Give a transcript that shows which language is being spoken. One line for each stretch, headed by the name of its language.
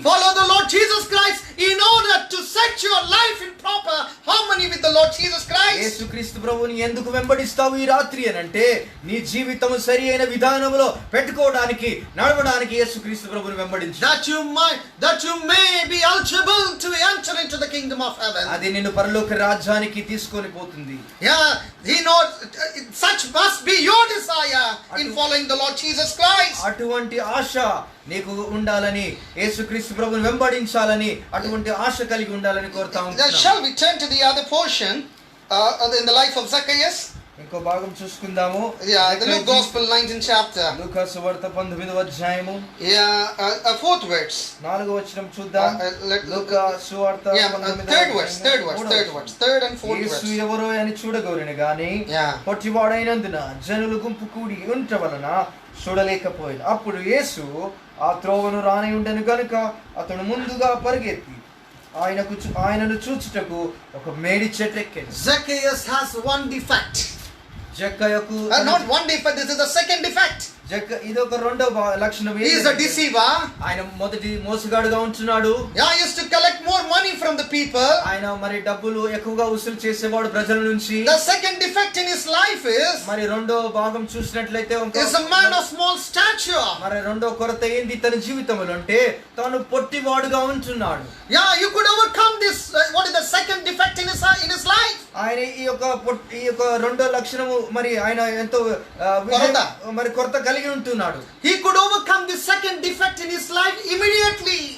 English: Follow the Lord Jesus Christ in order to set your life in proper harmony with the Lord Jesus Christ.
Telugu: యేసుక్రీస్తు ప్రభువుని ఎందుకు వెంబడిస్తావు ఈ రాత్రి అనంటే నీ జీవితము సరియైన విధానములో పెట్టుకోవడానికి నడవడానికి యేసుక్రీస్తు ప్రభువుని వెంబడించు.
English: that you may be eligible to enter into the kingdom of heaven.
Telugu: అది నిన్ను పరలోక రాజ్యానికి తీసుకొని పోతుంది.
English: Yeah, he knows such must be your desire in following the Lord Jesus Christ.
Telugu: అటువంటి ఆశ నీకు ఉండాలని, యేసుక్రీస్తు ప్రభువుని వెంబడించాలని అటువంటి ఆశ కలిగి ఉండాలని కోరుతా ఉన్నాను.
English: Shall we turn to the other portion in the life of Zacchaeus?
Telugu: ఇంకో భాగం చూసుకుందాము.
English: Yeah, the Luke Gospel 19th chapter.
Telugu: లూకా సువార్త 19వ అధ్యాయము.
English: Yeah, fourth verse.
Telugu: 4వ వచనం చూద్దాం. లూకా సువార్త 19వ
English: third verse. Third and fourth verse.
Telugu: యేసు ఎవరో అని చూడగోరిన గాని పొట్టివాడైనందున జనులు గుంపు కూడి ఉంట వలన చూడలేకపోయాడు. అప్పుడు యేసు ఆ త్రోవను రాని ఉండెను గనుక అతడు ముందుగా పరిగెత్తి ఆయనను చూచుటకు ఒక మేడి చెట్టు ఎక్కాడు.
English: Zacchaeus has one defect.
Telugu: జక్కయ్యకు
English: Not one defect, this is the second defect.
Telugu: ఇది ఒక రెండవ లక్షణం.
English: He is a deceiver.
Telugu: ఆయన మొదటి మోసగాడుగా ఉంటున్నాడు.
English: Yeah, he used to collect more money from the people.
Telugu: ఆయన మరి డబ్బులు ఎక్కువగా వసూలు చేసేవాడు ప్రజల నుంచి.
English: The second defect in his life is
Telugu: మరి రెండో భాగం చూసినట్లయితే
English: is a man of small stature.
Telugu: మరి రెండో కొరత ఏంది తన జీవితంలో అంటే తాను పొట్టివాడుగా ఉంటున్నాడు.
English: Yeah, you could overcome this. What is the second defect in his life?
Telugu: ఆయన ఈ యొక్క రెండో లక్షణము మరి ఆయన ఎంతో మరి కొరత కలిగి ఉంటున్నాడు.
English: He could overcome the second defect in his life immediately.